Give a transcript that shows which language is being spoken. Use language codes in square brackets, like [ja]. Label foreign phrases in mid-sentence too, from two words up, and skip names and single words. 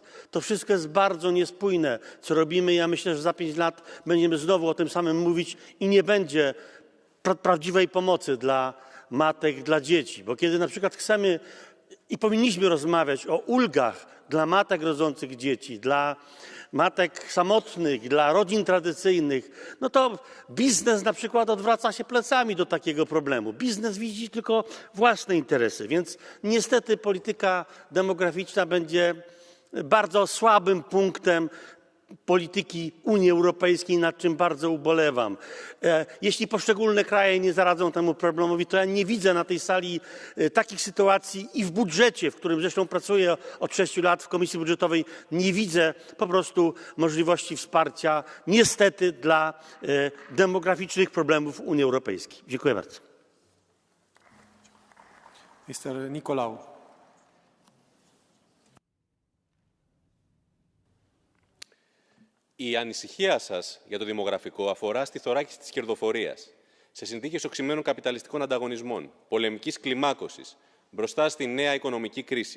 [pl] To wszystko jest bardzo niespójne, co robimy. Ja myślę, że za 5 lat będziemy znowu o tym samym mówić i nie będzie prawdziwej pomocy dla matek, dla dzieci. Bo kiedy na przykład chcemy i powinniśmy rozmawiać o ulgach dla matek rodzących dzieci, dla matek samotnych, dla rodzin tradycyjnych, no to biznes na przykład odwraca się plecami do takiego problemu. Biznes widzi tylko własne interesy, więc niestety polityka demograficzna będzie bardzo słabym punktem polityki Unii Europejskiej, nad czym bardzo ubolewam. Jeśli poszczególne kraje nie zaradzą temu problemowi, to ja nie widzę na tej sali takich sytuacji i w budżecie, w którym zresztą pracuję od 6 lat w Komisji Budżetowej, nie widzę po prostu możliwości wsparcia, niestety, dla demograficznych problemów Unii Europejskiej. Dziękuję bardzo. Mr. Nicolau. [el] Η ανησυχία σας για το δημογραφικό αφορά στη θωράκιση της κερδοφορίας. Σε συνθήκες οξυμένων καπιταλιστικών ανταγωνισμών, πολεμικής κλιμάκωσης, μπροστά στη νέα οικονομική κρίση.